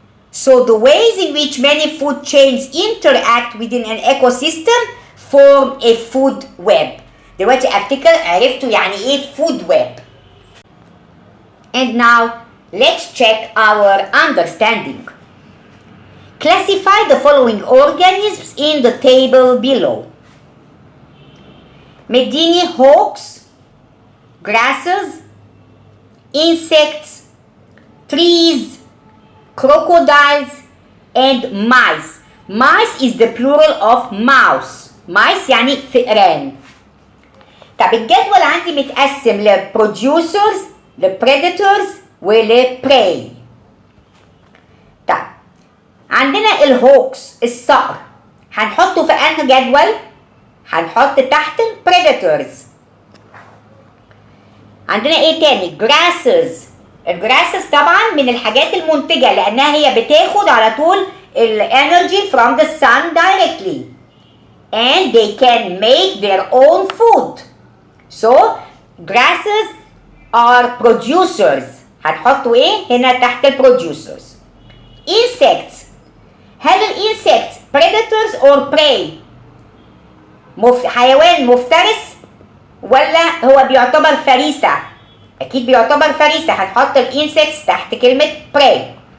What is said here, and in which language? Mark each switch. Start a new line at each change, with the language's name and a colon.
English: So the ways in which many food chains interact within an ecosystem form a food web.
Arabic: دلوقتي افتكر عرفتوا يعني ايه food web.
English: And now let's check our understanding. Classify the following organisms in the table below.
Arabic: مديني
English: hawks, grasses, insects, trees, crocodiles, and mice. Mice is the plural of mouse.
Arabic: Mice يعني فئران. طب الجدول عندي متقسم للبروديوسرز، للبريديتورز، وللبراي. طب عندنا الهوكس، الصقر، هنحطه في انهي جدول؟ هنحط تحت البريديتورز. عندنا ايه تاني؟ جراسز. الجراسز طبعا من الحاجات المنتجة لانها هي بتاخد على طول الانرجي
English: from the sun directly and they can make their own food. So grasses are producers.
Arabic: هنحطوا ايه هنا تحت البروديوسرز.
English: insects.
Arabic: هل الانسكتس
English: predators or prey؟
Arabic: حيوان مفترس ولا هو بيعتبر فريسة؟ اكيد بيعتبر فريسة. هنحط الانسكتس تحت كلمة prey.